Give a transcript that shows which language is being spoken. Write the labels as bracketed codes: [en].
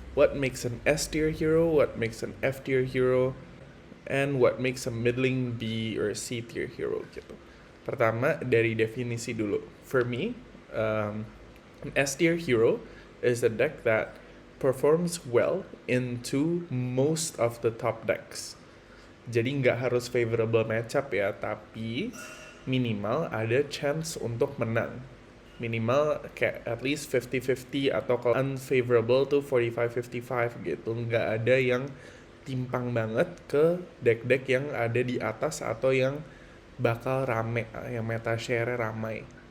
[en] What makes an S tier hero, what makes an F tier hero, and what makes a middling B or C tier hero [id] gitu. Pertama dari definisi dulu. [en] For me, an S tier hero is a deck that performs well into most of the top decks. [id] Jadi nggak harus favorable matchup ya, tapi minimal ada chance untuk menang. Minimal kayak [en] at least 50-50 [id] atau kalau unfavorable tuh 45-55 gitu. Nggak ada yang timpang banget ke deck-deck yang ada di atas atau yang bakal rame, yang meta share ramai.